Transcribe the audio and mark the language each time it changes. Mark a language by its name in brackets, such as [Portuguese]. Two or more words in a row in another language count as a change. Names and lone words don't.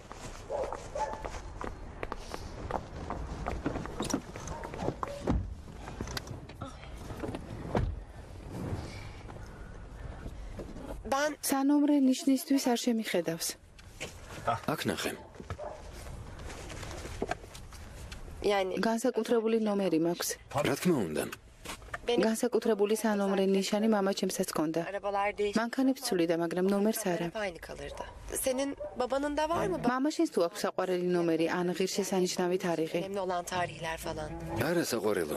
[Georgian] სანომრე ნიშნისთვის არ შემიხედავს. აქ ნახე. განსაკუთრებული ნომერი მაქვს. რა თქმა უნდა. განსაკუთრებული სანომრე ნიშანი მამაჩემსაც ჰქონდა. მანქანებს ცვლიდა, მაგრამ ნომერს არა. [Turkish] Senin babanın da var mı? [Georgian] მამაშენს თუ აქვს საყვარელი ნომერი ან ღირსშესანიშნავი თარიღი? [Turkish] Önemli olan tarihler falan. [Georgian] არა საყვარელო.